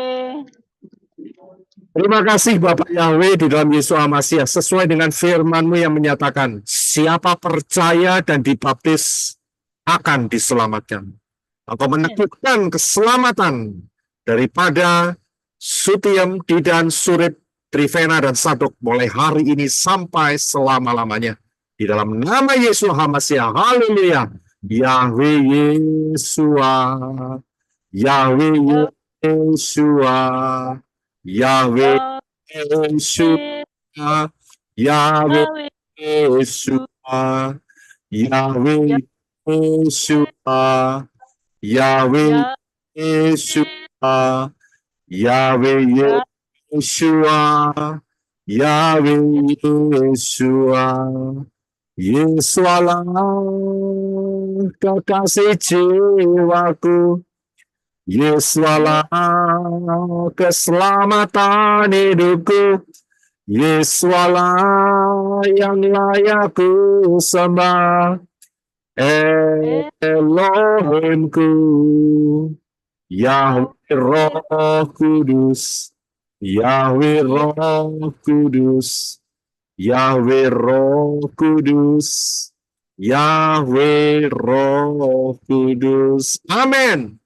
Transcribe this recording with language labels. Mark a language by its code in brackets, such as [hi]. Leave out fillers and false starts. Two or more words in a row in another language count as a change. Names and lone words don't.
[id] Terima kasih Bapak Yahweh di dalam Yesus HaMashiach, sesuai dengan firman-Mu yang menyatakan, siapa percaya dan dibaptis akan diselamatkan. Engkau menentukan keselamatan daripada Sutiam, Didan, Surip, Trivena, dan Sadok mulai hari ini sampai selama-lamanya. Di dalam nama Yesus HaMashiach, haleluya. Yahweh Yeshua, Yahweh Yeshua, Yahweh Yeshua, Yahweh Yeshua, Yahweh Yeshua, Yahweh Yeshua, Yahweh Yeshua, Yahweh Yeshua, Yesualah kekasih jiwaku, Yesualah keselamatan hidupku, Yesualah yang layak ku sembah, Elohimku, Yahweh Roh Kudus, Yahweh Roh Kudus, Yahweh Roh Kudus, Yahweh Roh Kudus. Amin.